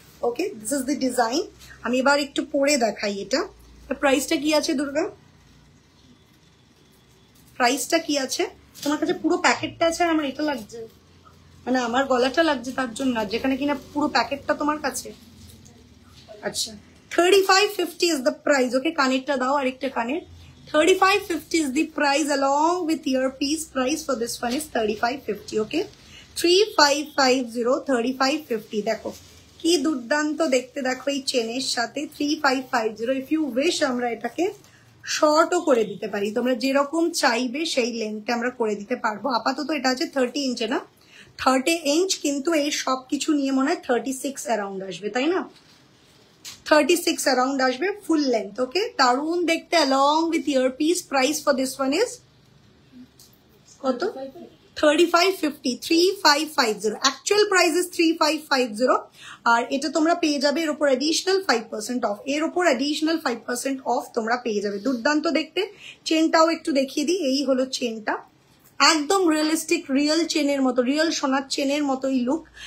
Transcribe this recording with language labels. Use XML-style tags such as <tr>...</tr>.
<bn>Okay,</bn> <en>This is the design.</en> <bn>আমি এবার একটু পরে দেখাই এটা। প্রাইসটা কি আছে দুর্গা? প্রাইসটা কি আছে? তোমার কাছে পুরো প্যাকেটটা আছে আর আমার এটা লাগছে, মানে আমার গলাটা লাগছে তার জন্য, না যেখানে কিনা পুরো প্যাকেটটা তোমার কাছে।</bn> <en>আচ্ছা, 3550 is the price.</en> <bn>Okay, কানেরটা দাও, আরেকটা কানের।</bn> <en>3550 is the price along with earpiece. Price for this one is 3550. Okay, 3550, 3550।</en> <bn>দেখো কি দুর্দান্ত দেখতে, দেখো এই চেনের সাথে 3550।</bn> <en>if you wish</en> <bn>আমরা এটাকে শর্টও করে দিতে পারি, তোমরা যেরকম চাইবে সেই লেন্থে আমরা করে দিতে পারবো। আপাতত এটা আছে 30 ইঞ্চে, না 30 ইঞ্চ, কিন্তু এই সব কিছু নিয়ে মনে হয় 36 অ্যারাউন্ড আসবে, তাই না? 36 অ্যারাউন্ড আসবে ফুল লেন্থ। ওকে, দারুন দেখতে</bn> <en>along with earpiece. Price for this one is কত? 3550, 3550। Actual price is 3550,</en> <bn>আর এটা তোমরা পেয়ে যাবে এর উপর অ্যাডিশনাল 5% অফ, এর উপর অ্যাডিশনাল 5% অফ তোমরা পেয়ে যাবে। দুর্দান্ত দেখতে। চেনটাও একটু দেখিয়ে দিই, এই হলো চেনটা, একদম রিয়েলিস্টিক, রিয়েল চেনের মতো, রিয়েল সোনার চেনের মতোই লুক।</bn>